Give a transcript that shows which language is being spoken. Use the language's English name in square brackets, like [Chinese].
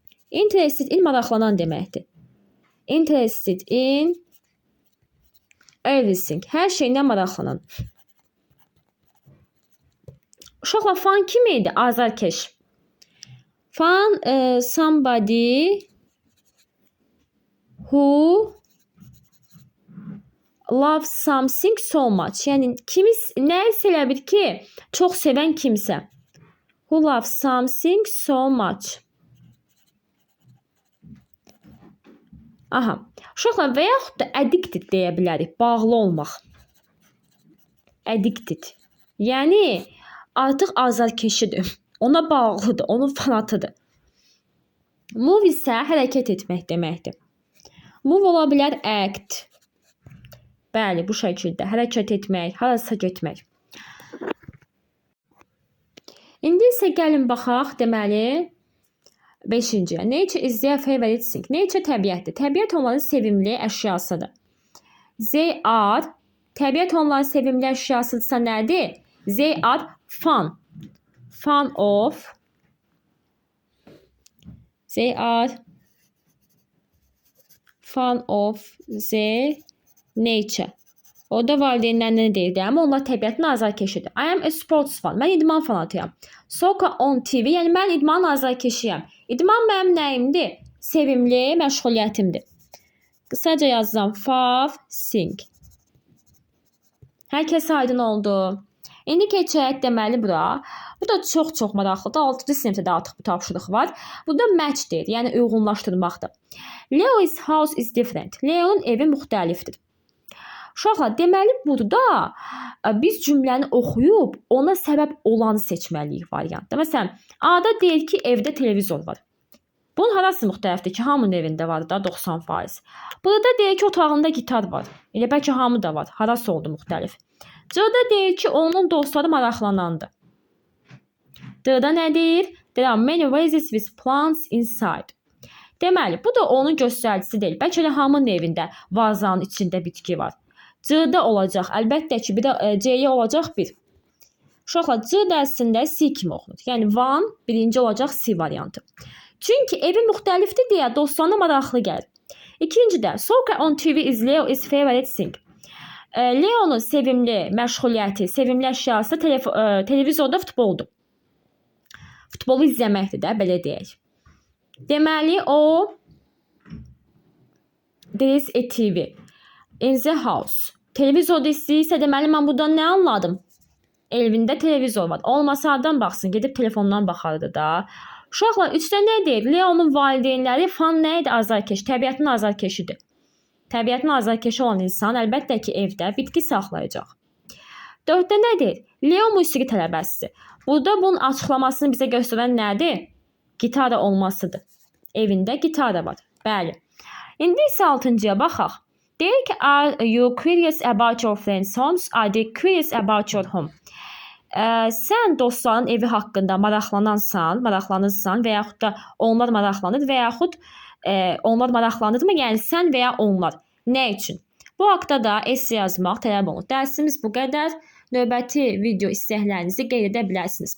[English] Interested in [Azerbaijani] maraqlanan deməkdir. [English] Interested in everything. [Azerbaijani] Hər şeylə maraqlanan. Uşaqlar, fun kimi idi? Azarkeş. [English] Fun somebody who loves something so much. [Azerbaijani] Yəni nəyisə elə bir ki, çox sevən kimsə. [English] Who loves something so much. Aha. [Azerbaijani] Uşaqlar, və yaxud da addicted deyə bilərik. Bağlı olmaq. Addicted. Yəni artıq azarkeşidir. Ona bağlıdır, onun fanatıdır. Move isə hərəkət etmək deməkdir. Move ola bilər act. Bəli, bu şəkildə hərəkət etmək, harasa getmək. İndi isə gəlin baxaq, deməli 5-ci. [English] Nature is their favorite thing. [Azerbaijani] Nature təbiətdir. Təbiət onların sevimli əşyasıdır. [English] They are, [Azerbaijani] təbiət onların sevimli əşyasıdırsa nədir? [English] They are fun. Fun of. They are fun of the nature. [Azerbaijani] Orada valideynlər nə deyirdi? Amma onlar təbiətin azarkeşidir. [English] I am a sports fan. [Azerbaijani] Mən idman fanatıyam. [English] Soccer on TV. [Azerbaijani] Yəni mən idman azarkeşiyəm. İdman mənim nəyimdir? Sevimli məşğuliyyətimdir. Qısaca yazsam fav, sing. Hər kəs aydın oldu. İndi keçək deməli bura. Bu da çox maraqlıdır. 6-cı sinifdə də artıq bu tapşırıq var. Burada match deyir, yəni uyğunlaşdırmaqdır. Leo's house is different. Leo'nun evi müxtəlifdir. Uşaqlar, deməli burada biz cümləni oxuyub ona səbəb olanı seçməliyik variantda. Məsələn, A-da deyir ki, evdə televizor var. Bunun harası müxtəlifdir ki, hamının evində var da 90%. Burada deyir ki, otağında gitar var. Elə bəlkə hamı da var. Harası oldu müxtəlif. C-da deyir ki, onun dostları maraqlanandır. D-da nə deyir? [English] There are many vases with plants inside. [Azerbaijani] Deməli, bu da onun göstəricisi deyil. Bəlkə də hamının evində vazanın içində bitki var. C-da olacaq. Əlbəttə ki, bir də C-yə olacaq 1. Uşaqlar, C dərsində C kimi oxunur. Yəni, one birinci olacaq C variantı. Çünki evi müxtəlifdir deyə dostlarına maraqlı gəlir. İkincidə, [English] soccer on TV is Leo is favorite thing. [Azerbaijani] Leo'nun sevimli məşğuliyyəti, sevimli əşyası televizorda futboldur. Futbolu izləməkdir də, belə deyək. Deməli, o [English] there is a TV in the house. [Azerbaijani] Televizorda istəyirsə, deməli, mən buradan nə anladım? Evində televizor var. Olmasa hardan baxsın, gedib telefondan baxardı da. Uşaqlar, 3-də nə deyir? Leo'nun valideynləri fan nə idi? Azarkeş. Təbiətin azarkeşidir. Təbiətin azarkeşi olan insan əlbəttə ki, evdə bitki saxlayacaq. 4-də nə deyir? Leo musiqi tələbəsidir. Burada bunun açıqlamasını bizə göstərən nədir? Gitara olmasıdır. Evində gitara var. Bəli. İndi isə 6-cıya baxaq. Deyir ki, [English] are you curious about your friends' homes? Are they curious about your home? [Azerbaijani] Sən dostların evi haqqında maraqlanırsan və yaxud da onlar maraqlanır və yaxud onlar maraqlanırmı? Yəni sən və ya onlar. Nə üçün? Bu haqda da essay yazmaq tələb olunur. Dərsimiz bu qədər. Növbəti video istəklərinizi qeyd edə bilərsiniz.